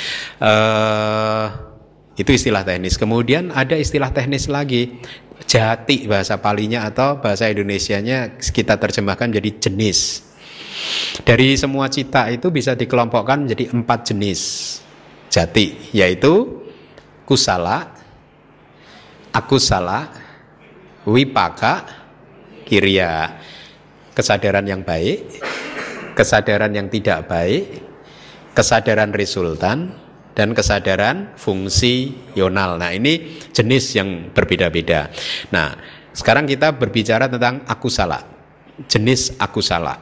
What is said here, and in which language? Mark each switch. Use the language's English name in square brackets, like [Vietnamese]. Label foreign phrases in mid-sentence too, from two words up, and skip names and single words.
[Indonesian] Itu istilah teknis. Kemudian ada istilah teknis lagi, jati bahasa Palinya atau bahasa Indonesianya kita terjemahkan menjadi jenis. Dari semua cita itu bisa dikelompokkan menjadi 4 jenis jati, yaitu [Pali] kusala, akusala, wipaka, kiriya. [Indonesian] Kesadaran yang baik, kesadaran yang tidak baik, kesadaran resultan, dan kesadaran fungsional. Nah, ini jenis yang berbeda-beda. Nah, sekarang kita berbicara tentang akusala, jenis akusala.